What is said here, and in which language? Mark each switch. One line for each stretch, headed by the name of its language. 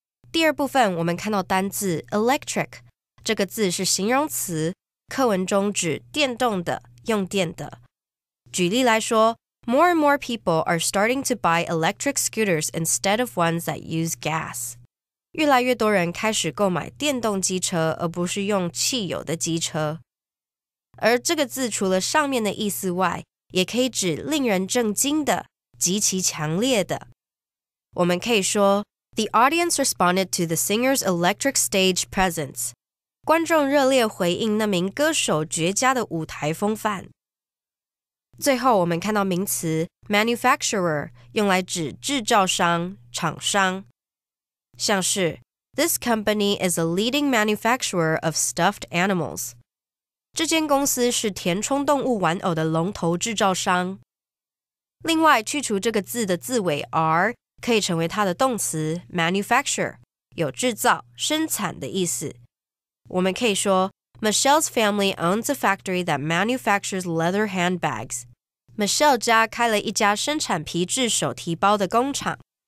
Chinese: 第二部分我们看到单字 electric 这个字是形容词，课文中指电动的、用电的。举例来说
English: More and more people are starting to buy electric scooters instead of ones that use gas.
Chinese: 越来越多人开始购买电动机车，而不是用汽油的机车。而这个字除了上面的意思外，也可以指令人震惊的、极其强烈的。我们可以说
English: The audience responded to the singer's electric stage presence.
Chinese: 观众热烈回应那名歌手绝佳的舞台风范。最后我们看到名词 manufacturer 用来指制造商、厂商。像是
English: This company is a leading manufacturer of stuffed animals.
Chinese: 这间公司是填充动物玩偶的龙头制造商。另外，去除这个字的字尾 r 可以成为它的动词 manufacture， 有制造、生产的意思。我们可以说
English: Michelle's family owns a factory that manufactures leather handbags.
Chinese: Michelle 家开了一家生产皮质手提包的工厂。